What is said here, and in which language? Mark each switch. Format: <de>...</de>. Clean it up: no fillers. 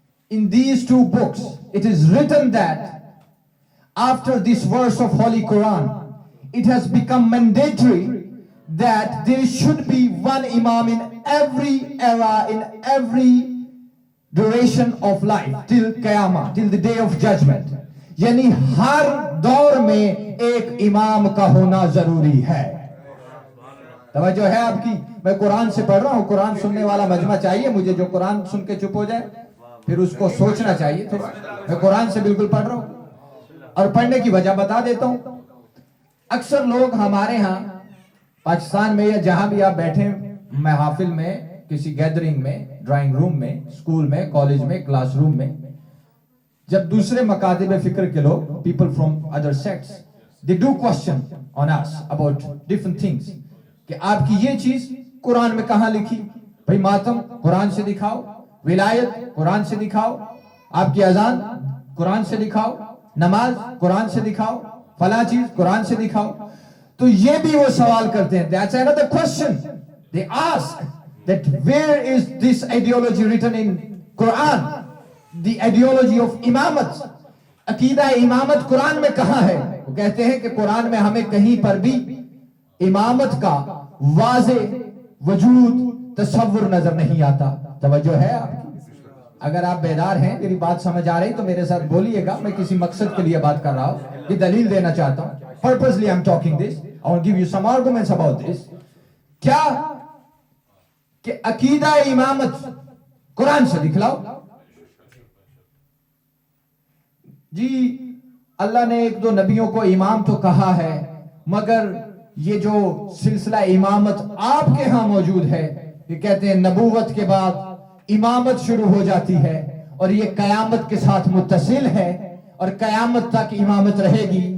<en>In these two books, it is written that after this verse of Holy Quran, it has become mandatory that there should be one imam in every era, in every duration of life, till Qiyamah, till the day of judgment.</en> <ur>یعنی ہر دور میں ایک امام کا ہونا ضروری ہے. توجہ ہے آپ کی؟ میں قرآن سے پڑھ رہا ہوں. قرآن سننے والا مجمع چاہیے مجھے، جو قرآن سن کے چپ ہو جائے پھر اس کو سوچنا چاہیے تھوڑا. میں قرآن سے بالکل پڑھ رہا ہوں اور پڑھنے کی وجہ بتا دیتا ہوں. اکثر لوگ ہمارے ہاں پاکستان میں یا جہاں بھی آپ بیٹھے محافل میں, کسی گیدرنگ میں, ڈرائنگ روم میں, اسکول میں, کالج میں, کلاس روم میں, جب دوسرے مکاتب فکر کے لوگ,</ur> <en>people from other sects, they do question on us about different things,</en> <ur>کہ آپ کی یہ چیز قرآن میں کہاں لکھی؟ بھئی ماتم قرآن سے دکھاؤ, ولایت قرآن سے دکھاؤ, آپ کی اذان قرآن سے دکھاؤ, نماز قرآن سے دکھاؤ, فلاں چیز قرآن سے دکھاؤ. تو یہ بھی وہ سوال کرتے ہیں.</ur> <en>That's another question. They ask that where is this ideology written in Quran? The ideology of imamat.</en> <ur>عقیدہ امامت قرآن میں کہاں ہے؟ وہ کہتے ہیں کہ قرآن میں ہمیں کہیں پر بھی امامت کا واضح وجود تصور نظر نہیں آتا. توجہ ہے آپ کی؟ اگر آپ بیدار ہیں, میری بات سمجھ آ رہی تو میرے ساتھ بولیے گا. میں کسی مقصد کے لیے بات کر رہا ہوں, یہ دلیل دینا چاہتا ہوں.</ur> <en>Purposely I'm talking this. I want to give you some arguments about this.</en> <ur>کیا کہ عقیدہ امامت قرآن سے دکھلاؤ. جی اللہ نے ایک دو نبیوں کو امام تو کہا ہے, مگر یہ جو سلسلہ امامت آپ کے ہاں موجود ہے, یہ کہتے ہیں نبوت کے بعد امامت شروع ہو جاتی ہے اور یہ قیامت کے ساتھ متصل ہے اور قیامت تک امامت رہے گی.</ur>